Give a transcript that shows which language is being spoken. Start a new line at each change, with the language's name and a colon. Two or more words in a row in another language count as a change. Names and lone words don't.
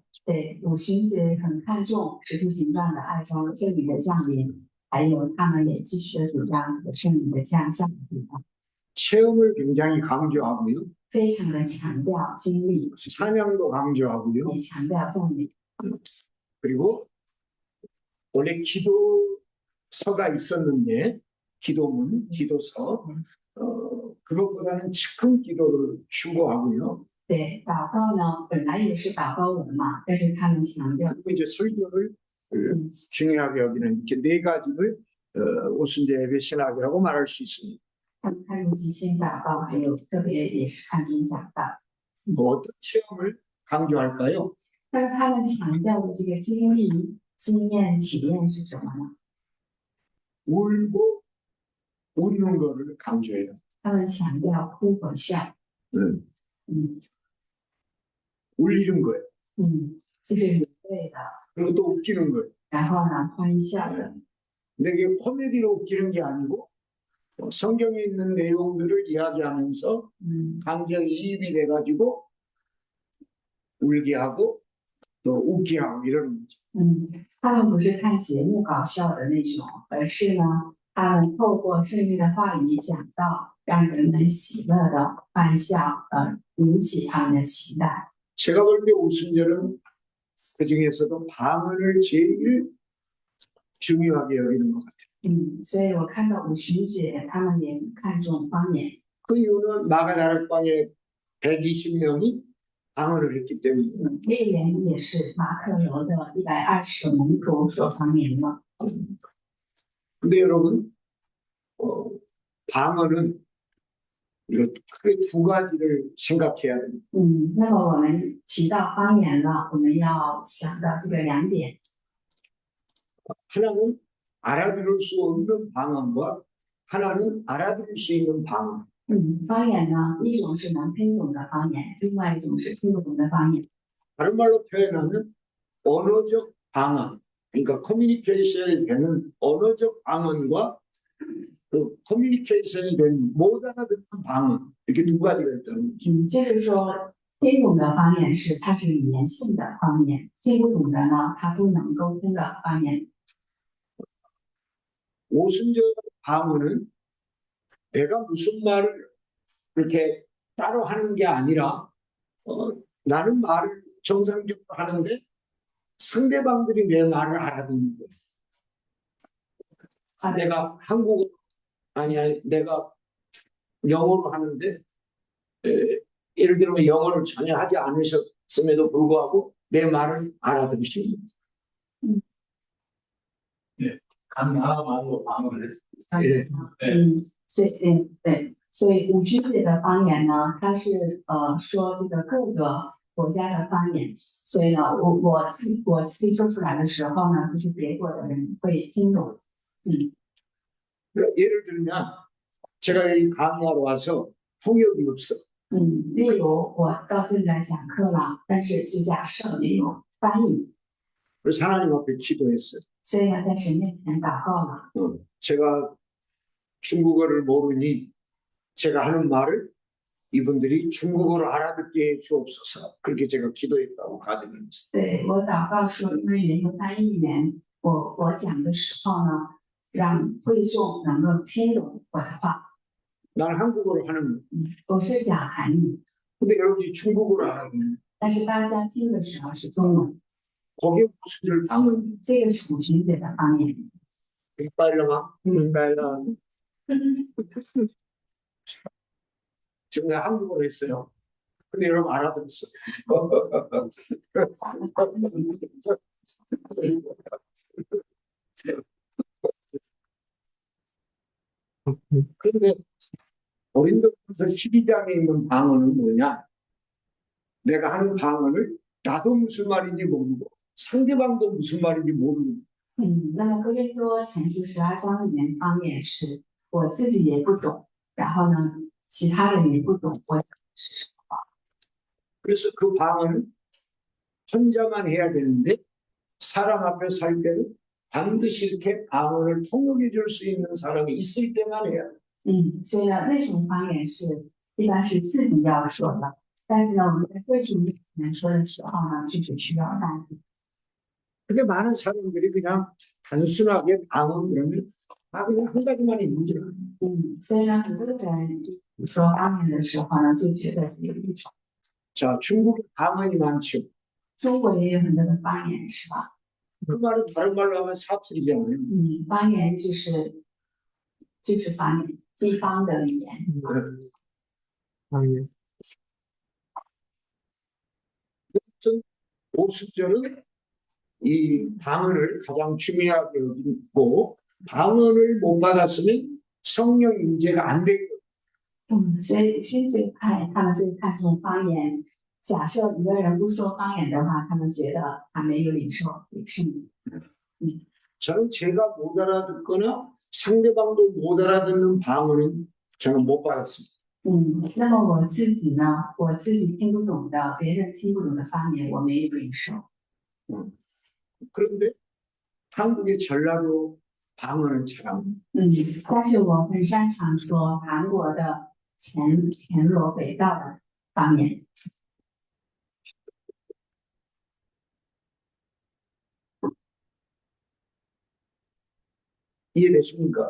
Chinese: 对，五旬节很看重使徒行传的爱中圣灵的降临，还有他们也继续的主张这个圣灵的降下的地方，
Korean: 체험을 굉장히 강조하고요.
Chinese: 非常的强调经历，
Korean: 찬양도 강조하고요.
Chinese: 也强调赞美。
Korean: 그리고 원래 기도서가 있었는데 기도문, 기도서 그것보다는 즉흥 기도를 추구하고요.
Chinese: 对，祷告呢本来也是祷告文嘛，但是他们强调
Korean: 그리고 이제 설교를 중요하게 여기는 이렇게 네 가지를 오순절 예배 신학이라고 말할 수 있습니다.
Chinese: 他们看重即兴祷告，还有特别也是看重讲道。
Korean: 뭐 어떤 체험을 강조할까요?
Chinese: 但是他们强调的这个经历、经验、体验是什么呢？
Korean: 울고 웃는 거를 강조해요.
Chinese: 他们强调哭和笑，
Korean: 울리는 거예요.
Chinese: 就是流泪的，
Korean: 그리고 또 웃기는 거예요.
Chinese: 然后呢欢笑的。
Korean: 근데 이게 코미디로 웃기는 게 아니고 성경에 있는 내용들을 이야기하면서 감정이입이 돼가지고 울게 하고 또 웃게 하고 이러는 거죠.
Chinese: 他们不是看节目搞笑的那种，而是呢，他们透过圣经的话语讲道，让人们喜乐的欢笑，引起他们的期待。
Korean: 제가 볼 때 오순절은 그 중에서도 방언을 제일 중요하게 여기는 것 같아요.
Chinese: 所以我看到五旬节他们也看重方言。
Korean: 그 이유는 마가다락방에 120명이 방언을 했기 때문에
Chinese: 那原因也是马可楼的120个门徒说方言了。
Korean: 근데 여러분 방언은 이거 크게 두 가지를 생각해야 됩니다.
Chinese: 那么我们提到方言了，我们要想到这个2点。
Korean: 하나는 알아들을 수 없는 방언과 하나는 알아들을 수 있는 방언.
Chinese: 方言呢，一种是能听懂的方言，另外一种是听不懂的方言。
Korean: 다른 말로 표현하면 언어적 방언, 그러니까 커뮤니케이션이 되는 언어적 방언과 그 커뮤니케이션이 된 못 알아듣는 방언 이렇게 두 가지가 있다는 거죠.
Chinese: 就是说，听懂的方言是它是语言性的方言，听不懂的呢，它不能沟通的方言。
Korean: 오순절 방언은 내가 무슨 말을 그렇게 따로 하는 게 아니라 나는 말을 정상적으로 하는데 상대방들이 내 말을 알아듣는 거예요. 내가 한국어 아니 내가 영어로 하는데 예를 들면 영어를 전혀 하지 않으셨음에도 불구하고 내 말을 알아들으시는 거예요. 강나라말로 방언을 했습니다.
Chinese: 所以五旬节的方言呢，它是说这个各个国家的方言，所以呢，我自己说出来的时候呢，就是别国的人会听懂。
Korean: 그러니까 예를 들면 제가 이 강의하러 와서 통역이 없어.
Chinese: 例如我到这里来讲课了，但是是假设没有翻译，
Korean: 그래서 하나님 앞에 기도했어요.
Chinese: 所以呢，在神面前祷告了。
Korean: 제가 중국어를 모르니 제가 하는 말을 이분들이 중국어를 알아듣게 해 주옵소서. 그렇게 제가 기도했다고 가정을 했어요.
Chinese: 对我祷告说，因为没有翻译员，我讲的时候呢，让会众能够听懂我的话。
Korean: 나는 한국어로 하는 거예요.
Chinese: 我是讲韩语，
Korean: 근데 여러분이 중국어를 알아듣는
Chinese: 但是大家听的时候是中文，
Korean: 거기에 무슨 일 방언이
Chinese: 这个是五旬节的方言。 빨라마? 빨라.
Korean: 지금 내가 한국어로 했어요. 근데 여러분 알아들었어요. 그런데 고린도전서 12장에 있는 방언은 뭐냐? 내가 하는 방언을 나도 무슨 말인지 모르고 상대방도 무슨 말인지 모르는
Chinese: 那么哥林多前书12章里面方言是我自己也不懂，然后呢，其他人也不懂我讲的是什么。
Korean: 그래서 그 방언은 혼자만 해야 되는데 사람 앞에 살 때는 반드시 이렇게 방언을 통역해 줄 수 있는 사람이 있을 때만 해야 돼.
Chinese: 所以呢，那种方言是一般是自己要说的，但是呢，我们在会主面前说的时候呢，就是需要翻译。
Korean: 근데 많은 사람들이 그냥 단순하게 방언 그러면 그냥 한 가지만 있는 줄 알아요.
Chinese: 所以呢，很多人说方言的时候呢，就觉得有一种
Korean: 자, 중국에 방언이 많죠.
Chinese: 中国也有很多的方言，是吧？
Korean: 그 말은 다른 말로 하면 사투리잖아요.
Chinese: 方言就是方言，地方的语言。
Korean: 오순절은 이 방언을 가장 중요하게 여기고 방언을 못 받았으면 성령 임재가 안 되고
Chinese: 所以宣教派他们最看重方言。假设一个人不说方言的话，他们觉得他没有领受圣灵。
Korean: 저는 제가 못 알아듣거나 상대방도 못 알아듣는 방언은 저는 못 받았습니다.
Chinese: 那么我自己呢，我自己听不懂的，别人听不懂的方言，我没有领受。
Korean: 그런데 한국의 전라도 방언은 잘합니다.
Chinese: 但是我很擅长说韩国的前罗北道的方言。
Korean: 이해되십니까?